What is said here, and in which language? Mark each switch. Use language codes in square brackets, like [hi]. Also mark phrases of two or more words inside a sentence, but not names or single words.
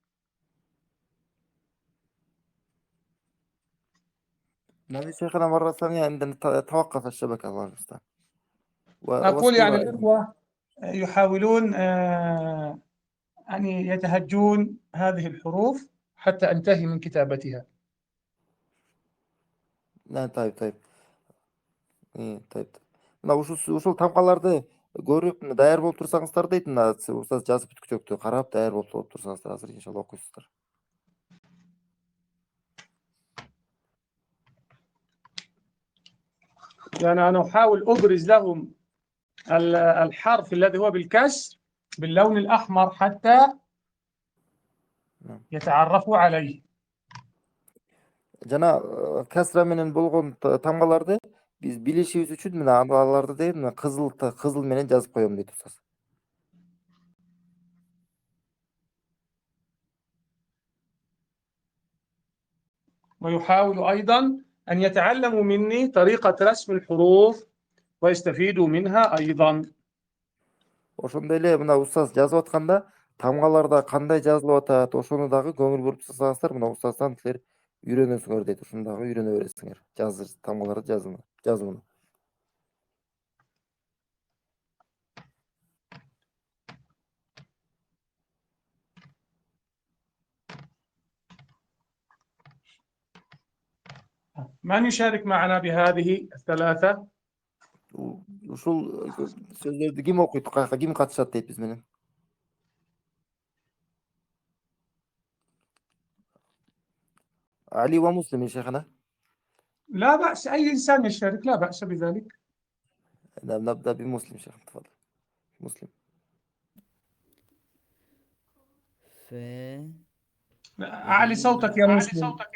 [ar] نبي شيخنا مرة ثانية عندنا توقف الشبكة الله المستعان. أقول يعني الإخوة يحاولون أن يتهجون هذه الحروف حتى أنتهي من كتابتها. لا طيب طيب. [ky] Мына ушул тамкаларды көрүп даяр болуп турсаңыздар дейт. Мына устаз жазып бүткүчөктү карап даяр болуп турсаңыздар азыр иншалла окуйсуздар. [ar] يعني أنا أحاول أبرز لهم الحرف الذي هو بالكسر باللون الأحمر حتى يتعرفوا عليه. [ky] Жана касра менен болгон тамкаларды биз билишибиз үчүн мына аларды дейт, мына кызыл менен жазып коём дейт устаз. [ar] ويحاول أيضا أن يتعلموا مني طريقة رسم الحروف ويستفيدوا منها أيضا. [ky] Ошондой эле мына устаз жазып атканда тамгаларда кандай жазылып атат, ошону дагы көңүл буруп турсаңыздар, мына устаздан силер үйрөнөсүңөр дейт. Ошону дагы үйрөнө бересиңер. Тамгаларды жазымын. [ar] من يشارك معنا بهذه الثلاثة؟ [ky] Ушул сөздөрдү ким окуйт, ким катышат дейт биз менен. [ar] علي ومسلم يا شيخنا. لا بأس، أي إنسان يشارك، لا بأس بذلك. نبدأ بمسلم شيخ، تفضل. مسلم. أعلي صوتك يا مسلم.